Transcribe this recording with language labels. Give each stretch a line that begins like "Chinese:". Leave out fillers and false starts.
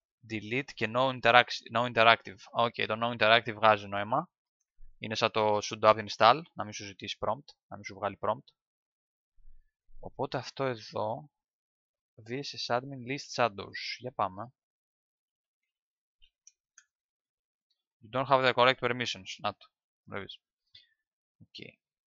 English: Delete και no interactive.
Greek: Οκ, το no interactive βγάζει νόημα. Είναι σαν το sudo apt install, να μην σου ζητήσει prompt, να μην σου βγάλει prompt. Οπότε αυτό εδώ, VSS admin list shadows. Για πάμε.
English: You don't have the correct permissions.
Greek: Να το, βλέπεις. Okay.